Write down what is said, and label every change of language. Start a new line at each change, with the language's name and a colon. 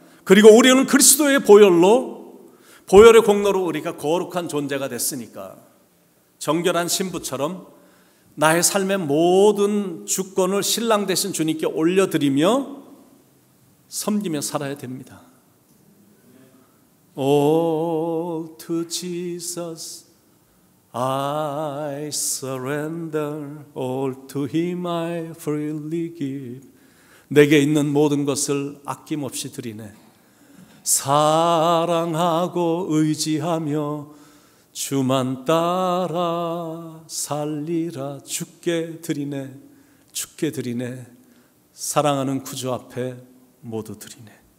Korean: 그리고 우리는 그리스도의 보혈의 공로로 우리가 거룩한 존재가 됐으니까 정결한 신부처럼 나의 삶의 모든 주권을 신랑 되신 주님께 올려드리며 섬기며 살아야 됩니다.
English: All to Jesus I surrender, all to Him I freely give.
Korean: 내게 있는 모든 것을 아낌없이 드리네. 사랑하고 의지하며 주만 따라 살리라. 주께 드리네, 주께 드리네. 사랑하는 구주 앞에 모두 드리네.